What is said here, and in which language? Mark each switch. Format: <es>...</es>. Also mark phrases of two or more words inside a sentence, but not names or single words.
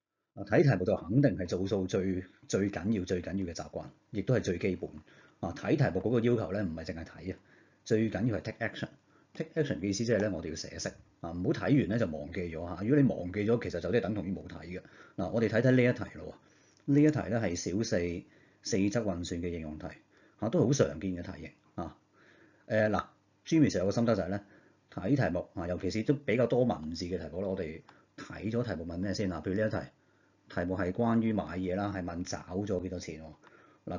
<yue>睇題目就肯定係做數最緊要嘅習慣，亦都係最基本。睇題目嗰個要求咧，唔係淨係睇啊，最緊要係</yue> <en>take action。 take action</en> <yue>嘅意思即係咧，我哋要寫識唔好睇完咧就忘記咗嚇。如果你忘記咗，其實就即係等同於冇睇嘅。我哋睇睇呢一題咯。呢一題咧係小四四則運算嘅應用題都係好常見嘅題型啊。Jimmy 成日有個心得就係咧，睇題目尤其是都比較多文字嘅題目咧，我哋睇咗題目問咩先譬如呢一題目係關於買嘢啦，係問找咗幾多錢喎。</yue>